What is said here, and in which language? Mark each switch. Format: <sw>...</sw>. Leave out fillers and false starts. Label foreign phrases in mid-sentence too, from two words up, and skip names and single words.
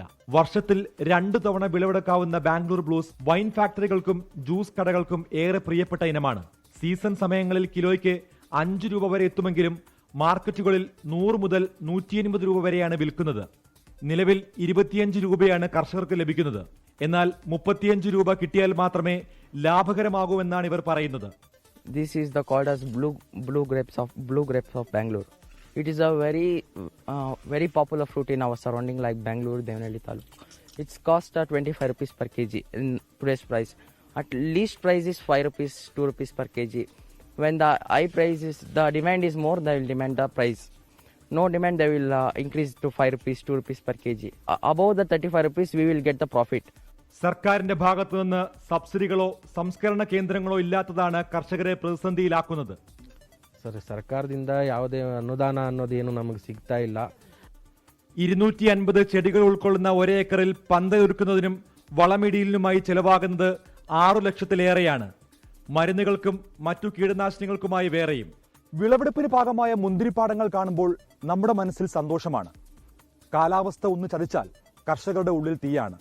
<ml>വർഷത്തിൽ 2 തവണ വിളവെടുക്കാവുന്ന ബാംഗ്ലൂർ ബ്ലൂസ് വൈൻ ഫാക്ടറികൾക്കും ജ്യൂസ് കടകൾക്കും ഏറെ പ്രിയപ്പെട്ട ഇനമാണ്. സീസൺ സമയങ്ങളിൽ കിലോയ്ക്ക് 5 രൂപ വരെ എത്തുമെങ്കിലും മാർക്കറ്റുകളിൽ 100 മുതൽ 180 രൂപ വരെയാണ് വിൽക്കുന്നത്. നിലവിൽ 25 രൂപയാണ് കർഷകർക്ക് ലഭിക്കുന്നത്. എന്നാൽ 35 രൂപ കിട്ടിയാൽ മാത്രമേ ലാഭകരമാകൂവെന്നാണ് ഇവർ പറയുന്നത്.</ml> <en>This is the called as blue grapes of Bangalore. It is a very popular fruit in our surrounding like Bangalore, Devanahalli Taluk. It's cost 25 rupees per kg in today's price. At least price is 5 rupees, 2 rupees per kg. When the high price is, the demand is more, they will demand the price. No demand, they will increase to 5 rupees, 2 rupees per kg. Above the 35 rupees, we will get the profit.</en> <ml>സർക്കാരിന്റെ ഭാഗത്തു നിന്ന് സബ്സിഡികളോ സംസ്കരണ കേന്ദ്രങ്ങളോ ഇല്ലാത്തതാണ് കർഷകരെ പ്രതിസന്ധിയിലാക്കുന്നത്.</ml> <kn>ಸರ್ಕಾರದಿಂದ ಯಾವುದೇ ಅನುದಾನ ಅನ್ನೋದೇನು ನಮಗೆ ಸಿಗ್ತಾ ಇಲ್ಲ.</kn> <ml>250 ചെടികൾ ഉൾക്കൊള്ളുന്ന ഒരേക്കറിൽ പന്തയൊരുക്കുന്നതിനും വളമിടിയിലിനുമായി ചെലവാകുന്നത് 6 ലക്ഷത്തിലേറെയാണ്. മരുന്നുകൾക്കും മറ്റു കീടനാശിനികൾക്കുമായി വേറെയും. വിളവെടുപ്പിന് പാകമായ മുന്തിരിപ്പാടങ്ങൾ കാണുമ്പോൾ നമ്മുടെ മനസ്സിൽ സന്തോഷമാണ്. കാലാവസ്ഥ ഒന്ന് ചതിച്ചാൽ കർഷകരുടെ ഉള്ളിൽ തീയാണ്.</ml>